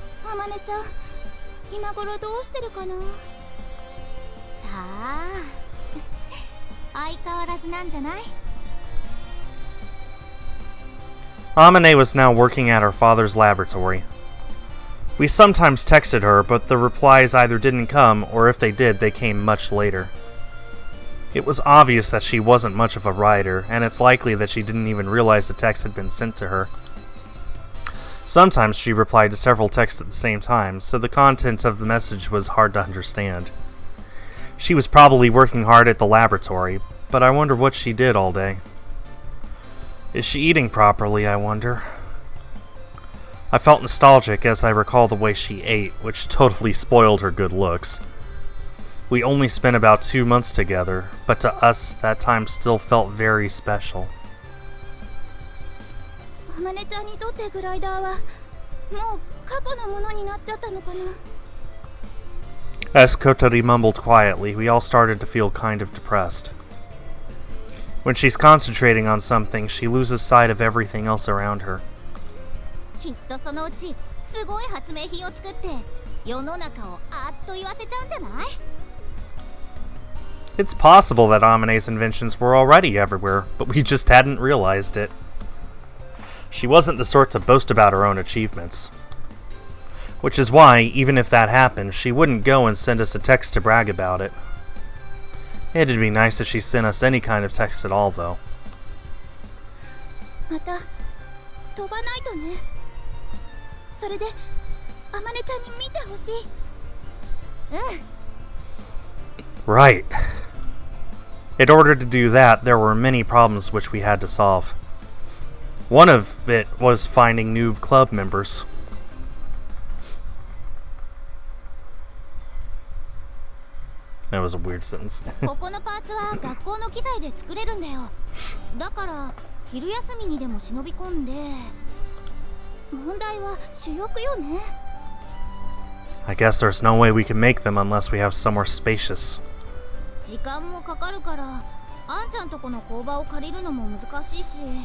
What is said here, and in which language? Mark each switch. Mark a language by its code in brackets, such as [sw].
[ja] あまねちゃん、今頃どうしてるかな。さあ、相変わらずなんじゃない？ [en] Amane was now working at her father's laboratory. We sometimes texted her, but the replies either didn't come, or if they did, they came much later. It was obvious that she wasn't much of a writer, and it's likely that she didn't even realize the text had been sent to her. Sometimes she replied to several texts at the same time, so the content of the message was hard to understand. She was probably working hard at the laboratory, but I wonder what she did all day. Is she eating properly, I wonder? I felt nostalgic as I recall the way she ate, which totally spoiled her good looks. We only spent about 2 months together, but to us, that time still felt very special. [ja] あまねちゃんにとってグライダーはもう過去のものになっちゃったのかな。 [en] As Kotori mumbled quietly, we all started to feel kind of depressed. When she's concentrating on something, she loses sight of everything else around her. [ja] きっとそのうちすごい発明品を作って世の中をあっと言わせちゃうんじゃない？ [en] It's possible that Amane's inventions were already everywhere, but we just hadn't realized it. She wasn't the sort to boast about her own achievements. Which is why, even if that happened, she wouldn't go and send us a text to brag about it. It'd be nice if she sent us any kind of text at all, though. [ja] また飛ばないとね。それであまねちゃんに見てほしい。 [en] Right. In order to do that, there were many problems which we had to solve. One of it was finding new club members. That was a weird sentence. [ja] ここのパーツは学校の機材で作れるんだよ。だから昼休みにでも忍び込んで。問題は主翼よね。 [en] I guess there's no way we can make them unless we have somewhere spacious. [ja] 時間もかかるからあんちゃんとこの工場を借りるのも難しいし。